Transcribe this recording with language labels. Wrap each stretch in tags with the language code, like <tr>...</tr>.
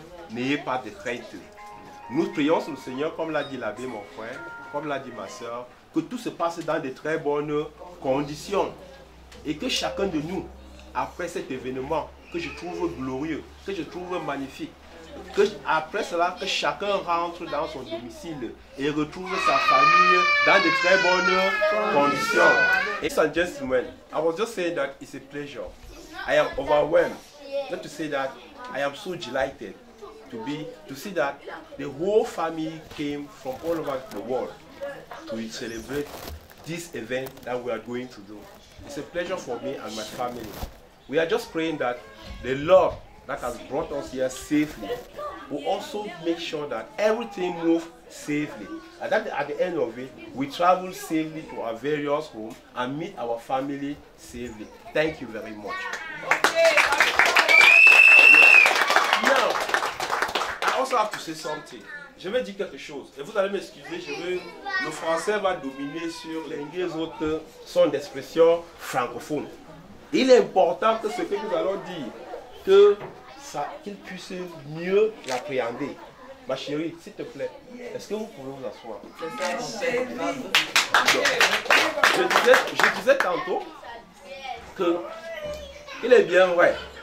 <fr>N'ayez pas de crainte. Nous prions sur le Seigneur, comme l'a dit l'abbé, mon frère, comme l'a dit ma soeur, que tout se passe dans de très bonnes conditions. Et que chacun de nous, après cet événement, que je trouve glorieux, que je trouve magnifique, que après cela, que chacun rentre dans son domicile et retrouve sa famille dans de très bonnes conditions.</fr> <en>Ladies and gentlemen, I was just saying that it's a pleasure. I am overwhelmed. Not to say that I am so delighted to see that the whole family came from all over the world to celebrate this event that we are going to do. It's a pleasure for me and my family. We are just praying that the Lord that has brought us here safely will also make sure that everything moves safely. And that at the end of it, we travel safely to our various homes and meet our family safely. Thank you very much. Now, I also have to say something.</en> <fr>Je vais dire quelque chose. Et vous allez m'excuser, le français va dominer sur les autres sons d'expression francophones. Il est important que ce que nous allons dire, qu'ils puissent mieux l'appréhender. Ma chérie, s'il te plaît, est-ce que vous pouvez vous asseoir? Je disais tantôt que il est bien vrai.</fr>